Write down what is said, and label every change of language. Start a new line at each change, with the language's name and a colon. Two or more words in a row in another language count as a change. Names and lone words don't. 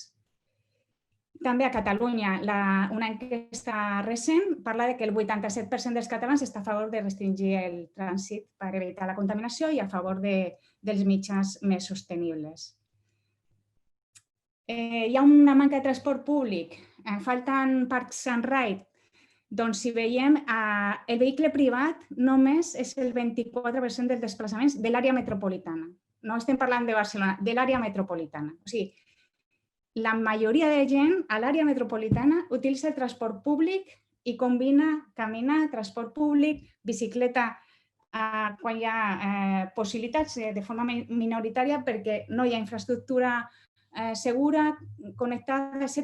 Catalan: També a Catalunya, una enquesta recent parla que el 87% dels catalans està a favor de restringir el trànsit per evitar la contaminació i a favor dels mitjans més sostenibles. Hi ha una manca de transport públic, falten
English: parks and rides.
Catalan: Doncs si veiem, el vehicle privat només és el 24% dels desplaçaments de l'àrea metropolitana. No estem parlant de Barcelona, de l'àrea metropolitana. O sigui, la majoria de gent a l'àrea metropolitana utilitza el transport públic i combina caminar, transport públic, bicicleta, quan hi ha possibilitats de forma minoritària perquè no hi ha infraestructura segura, connectada, etc.